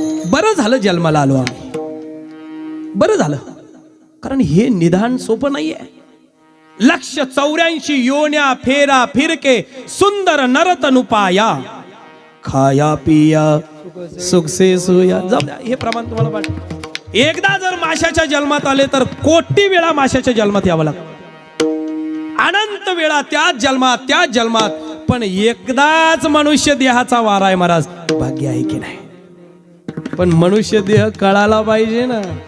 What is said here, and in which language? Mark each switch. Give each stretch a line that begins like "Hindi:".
Marathi: बरं झालं जन्माला आलो आम्ही, बरं झालं. कारण हे निदान सोपं नाहीये.
Hindi: 184 योन्या फेरा फिरके सुंदर नरतनु पाया, खाया पिया सुख से सोया.
Marathi: हे प्रमाण तुम्हाला वाटतं. एकदा जर माशाच्या जन्मात आले तर कोटी वेळा माशाच्या जन्मात यावं लागतं. अनंत वेळा त्याच जन्मात. पण एकदाच मनुष्य देहाचा वारा आहे महाराज. भाग्य आहे की नाही? पण मनुष्य देह कळाला पाहिजे ना.